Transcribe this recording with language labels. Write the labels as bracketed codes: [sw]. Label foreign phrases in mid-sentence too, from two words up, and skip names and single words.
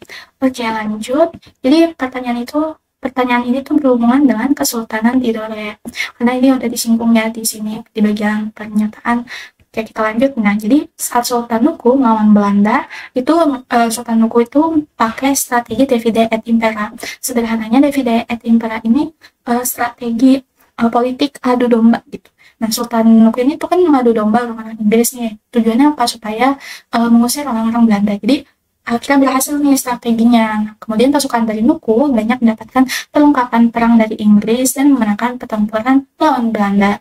[id] Oke, lanjut. Jadi pertanyaan ini tuh berhubungan dengan Kesultanan Tidore. Karena ini udah disinggung ya di sini di bagian pernyataan. Oke, kita lanjut. Nah, jadi saat Sultan Nuku melawan Belanda, itu Sultan Nuku itu pakai strategi [la] divide et impera. [id] Sederhananya [la] divide et impera [id] ini strategi politik adu domba gitu. Nah, Sultan Nuku ini tuh kan mengadu domba dengan Inggris nih. Tujuannya apa? Supaya mengusir orang-orang Belanda. Jadi akhirnya berhasil nih strateginya. Nah, kemudian pasukan dari Nuku banyak mendapatkan perlengkapan perang dari Inggris dan memenangkan pertempuran lawan Belanda.